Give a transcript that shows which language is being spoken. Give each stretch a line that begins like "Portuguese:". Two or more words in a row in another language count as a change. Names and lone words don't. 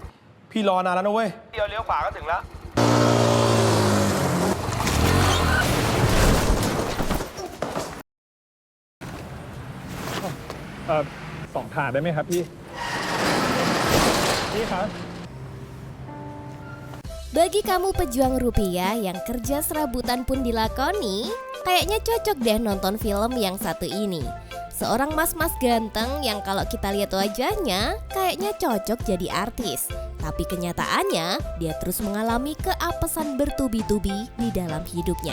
Thai: พี่รอนานแล้วนะเว้ย เลี้ยวขวาก็ถึงแล้ว 2 ถาดได้ไหมครับพี่ครับ
Indonesian: Bagi kamu pejuang rupiah yang kerja serabutan pun dilakoni, kayaknya cocok deh nonton film yang satu ini. Seorang mas-mas ganteng yang kalau kita lihat wajahnya kayaknya cocok jadi artis. Tapi kenyataannya dia terus mengalami keapesan bertubi-tubi di dalam hidupnya.